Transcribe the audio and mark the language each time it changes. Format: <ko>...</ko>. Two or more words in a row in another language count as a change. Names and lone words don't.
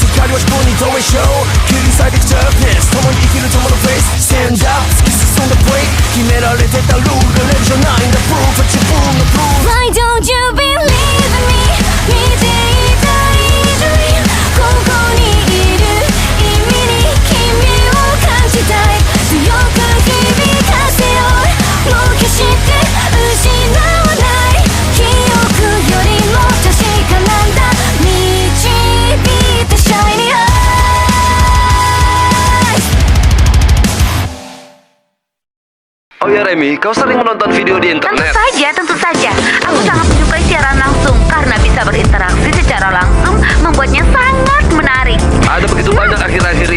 <ja>は自分に投影しよう切り裂いてきたペース共に生きる友のフェイス</ja> <en>Stand up</en> <ja>突き進んだブレイク決められてたルールがレベルじゃないんだ Proof は自分の Proof</ja> <en>Why don't you believe in me</en> <ja>見ていた以上にここにいる意味に君を感じたい強く響かせようもう決して失わない記憶よりも確かなんだ導いて</ja> <en>Shiny Eyes</en> <id>Oh ya Remy, kau sering menonton video di Tentu internet? saja, tentu saja. Aku sangat menyukai siaran langsung karena bisa berinteraksi secara langsung, membuatnya sangat menarik. Ada begitu banyak akhir-akhir</id>